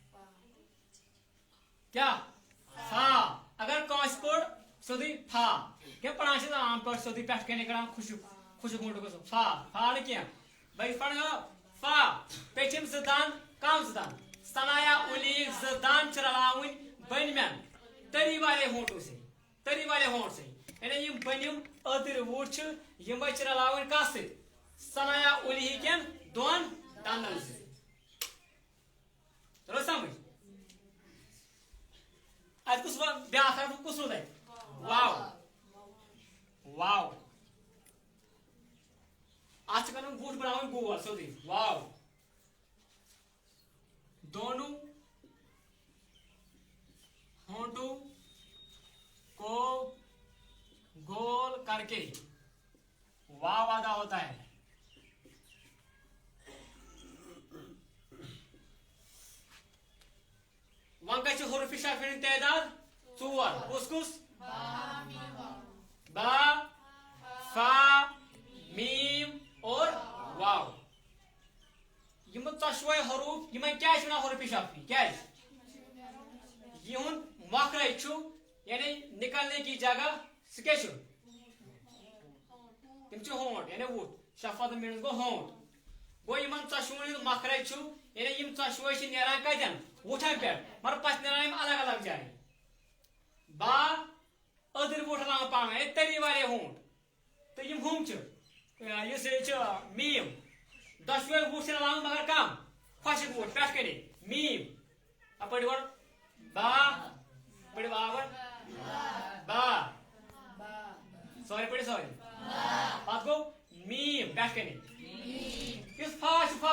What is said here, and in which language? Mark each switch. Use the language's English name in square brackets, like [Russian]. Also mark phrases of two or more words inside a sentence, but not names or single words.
[Kashmiri] کیٛاہ فا اگر کٲنٛسہِ پوٚر سیوٚدُے فا کیا پڑھان چھ عام پٲٹھۍ سیوٚدُے پٮ۪ٹھ کَنہِ کڑان خوشک موٹُک گژھُن فا نہٕ کینٛہہ بہٕ پڑھان فا پیٚٹھِم زٕ دان کم زٕ دان [Arabic] ثنایا اُلی [Kashmiri] زٕ دان چھِ رلاوٕنۍ بٔنۍمٮ۪ن [Urdu] تٔری والے ہونٹو سے تٔری والے ہونٹ سے [Kashmiri] یعنی یِم بٔنِم أدٕرۍ وُٹھ چھِ یِمے چھِ رلاوٕنۍ کتھ سۭتۍ [Arabic] ثنایا اُلی [Kashmiri] کٮ۪ن دۄن دندن سۭتۍ ترٛوو سمجھ اتہِ کُس بیاکھ حرف کُس روٗد اتہِ واو واو اتھ چھِ کرُن وُٹھ بناوٕنۍ گول سیوٚدُے واو [Urdu] دونوں ہونٹوں کو گول کر کے واو ادا ہوتا ہے [Kashmiri] وۄنۍ کتہِ چھِ حروفِ شافعی ہٕنٛدۍ تعداد ژور کُس کُس با فا میم اور واو یِم ژۄشوے حروف یِمن کیٛاہ چھِ ونان حروفِ شافعی کیٛازِ یِہُنٛد مۄکھرے چھُ [Urdu] یعنی نکلنے کی جگہ [Kashmiri] سُہ کیٛاہ چھُ تِم چھِ ہونٹ یعنی وُٹھ شفت میٖنٕز گوٚو ہونٹ گوٚو یِمن ژۄشوٕنۍ ہُنٛد مۄکھرے چھُ یعنی یِم ژۄشوے چھِ نیران کتٮ۪ن وُٹھن پٮ۪ٹھ مگر پتہٕ نیران یِم الگ الگ جایہِ با أدٕرۍ وُٹھ رلاوان پانہٕ ؤنۍ [Urdu] تٔری والے ہونٹ [Kashmiri] تہٕ یِم ہُم چھِ یُس یہِ چھُ میٖم دۄشوے وُٹھ چھِ رلاوان مگر کم خۄشِک وُٹھ پٮ۪ٹھ کَنہِ میٖم اپٲرۍ گۄڈٕ با پٲٹھۍ باور با سورُے پٲٹھۍ سورُے پتہٕ گوٚو میٖم پٮ۪ٹھ کَنہِ یُس فا چھُ فا